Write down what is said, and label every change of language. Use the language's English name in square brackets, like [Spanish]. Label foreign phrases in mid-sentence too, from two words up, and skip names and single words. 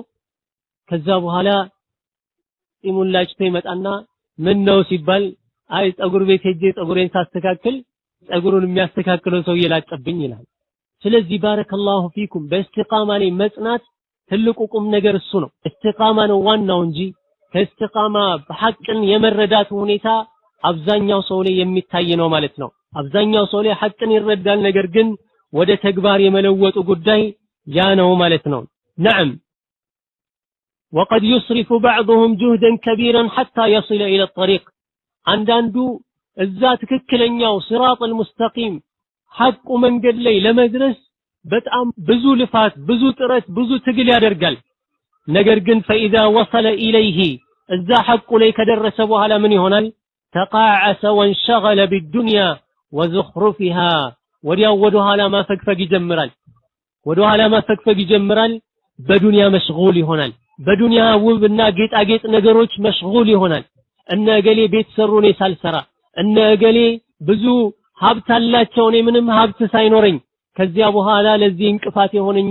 [Amharic] ከዛ በኋላ ጢሙላጭቶ ይመጣና ምን ነው ሲባል አይ ጸጉር ቤት ሄጄ ጸጉሬን ሳስተካክል ጸጉሩን የሚያስተካክለው ሰው ይላጨብኝ ይላል። ስለዚህ [Arabic] بارك الله فيكم [Amharic] በእስቲቃማ ላይ መጽናት ትልቁ ቁም ነገር እሱ ነው። እስቲቃማ ነው ዋናው እንጂ ከእስቲቃማ በሐቅን የመረዳት ሁኔታ አብዛኛው ሰው ላይ የሚታይ ነው ማለት ነው። አብዛኛው ሰው ላይ ሐቅን ይረዳል፣ ነገር ግን ወደ ተግባር የመለወጡ ጉዳይ ያ ነው ማለት ነው። [Arabic] نعم وقد يصرف بعضهم جهدا كبيرا حتى يصل إلى الطريق [Amharic] አንዳንዱ እዛ ትክክለኛው [Arabic] صراط المستقيم [Amharic] ሐቁ መንገድ ላይ ለመድረስ በጣም ብዙ ልፋት ብዙ ጥረት ብዙ ትግል ያደርጋል። ነገር ግን [Arabic] فإذا وصل إليه [Amharic] እዛ ሐቁ ላይ ከደረሰ በኋላ ምን ይሆናል? [Arabic] تقاعس وانشغل بالدنيا وزخرفها [Amharic] ወዲያው ወደ ኋላ ማፈግፈግ ይጀምራል። በዱንያ መሽጉል ይሆናል። በዱንያ ውብና ጌጣጌጥ ነገሮች መሽጉል ይሆናል። እነ እገሌ ቤት ሰሩ እኔ ሳልሰራ፣ እነ እገሌ ብዙ ሀብት አላቸው እኔ ምንም ሀብት ሳይኖረኝ፣ ከዚያ በኋላ ለዚህ እንቅፋት የሆነኝ